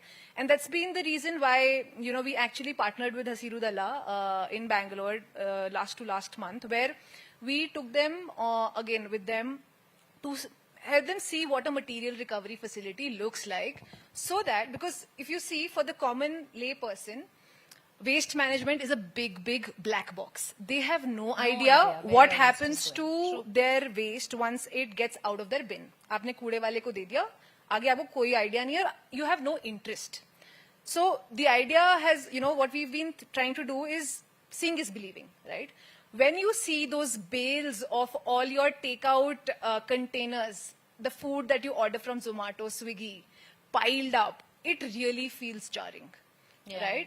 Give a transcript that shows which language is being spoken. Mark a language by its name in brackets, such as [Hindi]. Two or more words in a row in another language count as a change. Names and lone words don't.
[English] And that's been the reason why, we actually partnered with Hasiru Dalla in Bangalore last month, where we took them, again, with them to help them see what a material recovery facility looks like, so that, because if you see, for the common lay person, waste management is a big, big black box. They have no idea what happens to their waste once it gets out of their bin. [Hindi] आपने कूड़े वाले को दे दिया, आगे आपको कोई idea नहीं है, [English] you have no interest. So the idea has, what we've been trying to do is seeing is believing, right? When you see those bales of all your takeout containers, the food that you order from Zomato, Swiggy, piled up, it really feels jarring, right?